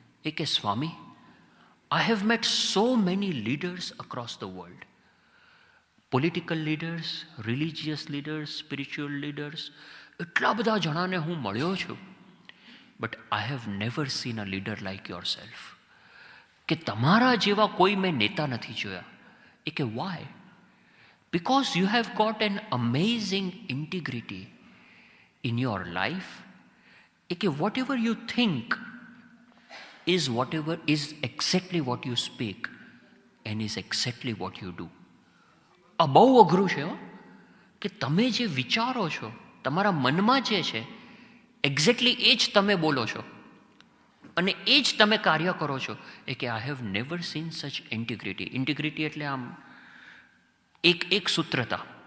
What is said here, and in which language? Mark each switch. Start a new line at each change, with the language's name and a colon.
English: એ કે Swami, I have met so many leaders across the world. Political leaders, religious leaders, spiritual leaders,
Gujarati: એટલા બધા જણાને હું મળ્યો છું.
English: But I have never seen a leader like yourself.
Gujarati: કે તમારા જેવા કોઈ મેં નેતા નથી જોયા. એ કે
English: Why? Because you have got an amazing integrity in your life. Whatever you think is exactly what you speak and is exactly what you do.
Gujarati: આ બહુ અઘરું છે કે તમે જે વિચારો છો, તમારા મનમાં જે છે, એક્ઝેક્ટલી એ જ તમે બોલો છો અને એ જ તમે કાર્ય કરો છો.
English: I have never seen such integrity. Integrity
Gujarati: એટલે આમ એક સૂત્રતા.